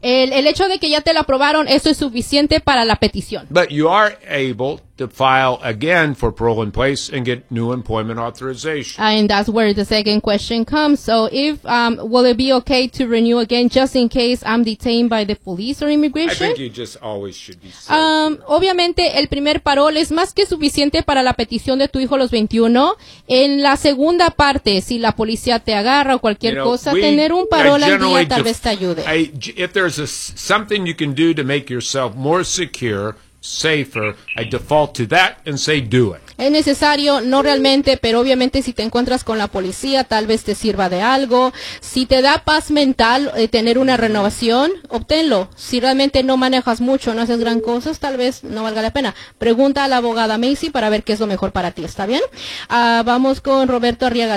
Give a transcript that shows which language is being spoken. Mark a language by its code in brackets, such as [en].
[es] El hecho de que ya te la aprobaron, eso es suficiente para la petición. [en] But you are able to file again for parole in place and get new employment authorization. And that's where the second question comes. So if, will it be okay to renew again just in case I'm detained by the police or immigration? I think you just always should be safe. [es] Obviamente, el primer parol es más que suficiente para la petición de tu hijo a los 21. En la segunda parte, si la policía te agarra o cualquier cosa, tener un parol al día tal vez te ayude. [en] If there's something you can do to make yourself more secure, safer, I default to that and say do it. [es] Es necesario, no realmente, pero obviamente si te encuentras con la policía, tal vez te sirva de algo. Si te da paz mental tener una renovación, obténlo. Si realmente no manejas mucho, no haces gran cosa, tal vez no valga la pena. Pregunta a la abogada Macy para ver qué es lo mejor para ti, ¿está bien? Vamos con Roberto Arriaga.